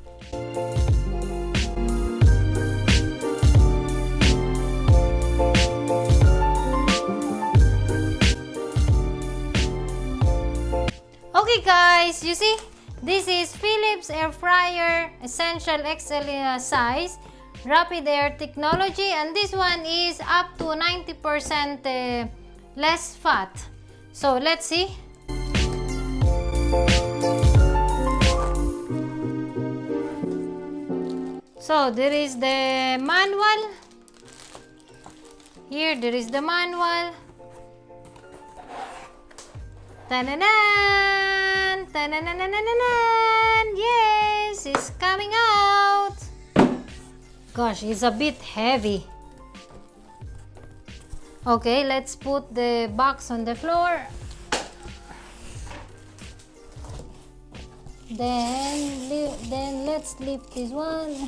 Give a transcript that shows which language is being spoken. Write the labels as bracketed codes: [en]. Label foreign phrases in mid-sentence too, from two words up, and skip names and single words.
[en] Okay guys, you see, this is Philips air fryer essential XL size rapid air technology, and this one is up to 90% less fat. So let's see. So there is the manual. Here there is the manual. Ta-na-nan! Ta-na-nan-nan-nan-nan! Yes, it's coming out. Gosh, it's a bit heavy. Okay, let's put the box on the floor. Then let's lift this one.